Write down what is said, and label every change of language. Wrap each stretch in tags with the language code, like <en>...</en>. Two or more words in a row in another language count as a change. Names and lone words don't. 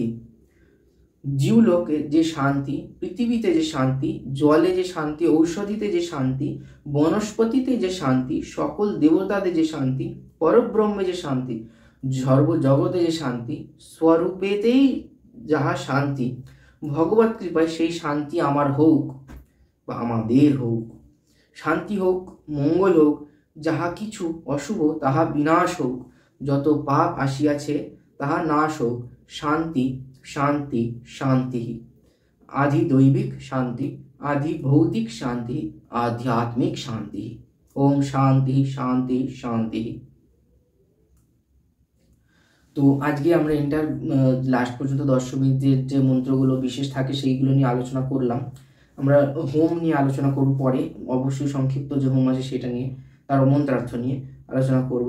<bn>জীবলোকে যে শান্তি, পৃথিবীতে যে শান্তি, জলে যে শান্তি, ঔষধিতে যে শান্তি, বনস্পতিতে যে শান্তি, সকল দেবতাদের যে শান্তি, পরব্রহ্মে যে শান্তি, সর্বজগতে যে শান্তি, স্বরূপেতেই যাহা শান্তি, ভগবত কৃপায় সেই শান্তি আমার হোক বা আমাদের হোক। শান্তি হোক, মঙ্গল হোক, যাহা কিছু অশুভ তাহা বিনাশ হোক। যত পাপ আসিয়াছে তাহা নাশ হোক। শান্তি শান্তি শান্তি।</bn> <sa>आधि दैविक शांति, आधि भौतिक शांति, आध्यात्मिक शांति। ओम शांति शांति शांति।</sa> <bn>তো আজকে আমরা এন্টার লাস্ট পর্যন্ত দশমীদের যে মন্ত্রগুলো বিশেষ থাকে সেইগুলো নিয়ে আলোচনা করলাম। আমরা হোম নিয়ে আলোচনা করব পরে, অবশ্যই সংক্ষিপ্ত যে হোম আছে সেটা নিয়ে, তার মন্ত্রার্থ নিয়ে আলোচনা করব।</bn>